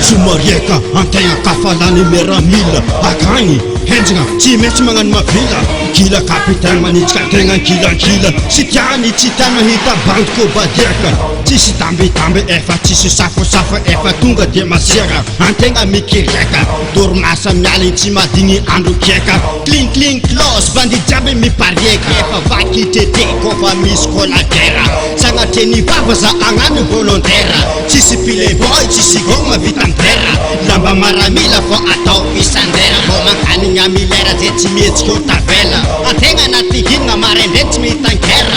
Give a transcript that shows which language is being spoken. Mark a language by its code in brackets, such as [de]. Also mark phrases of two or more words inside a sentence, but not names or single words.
[mg] Somarieka antegna kafalany miaramila. Akagny henjagna tsy maintsy magnano mavila. Kila kapitaine manitsika tegna kilankila. Sy tiany tsy tiana hita bandiko badiaka. Tsisy tambetambe efa tsisy safosafa efa tonga de masiaka. Antegna mikiraka doromasa miala tsy madigny andro kiaka. [en] Cling cling close [mg] bandi jiaby miparieka. Efa vaky tete kofa misy kolatera. Sagnateny vava za agnano volontaire. Tsisy playboy tsisy goma vita amtera. Lamba maramila fo atao isandera. Fo mankanigny amilera zay tsy mihetsika ho tavela. Antegna anaty hinagna maraindray tsy mitankera.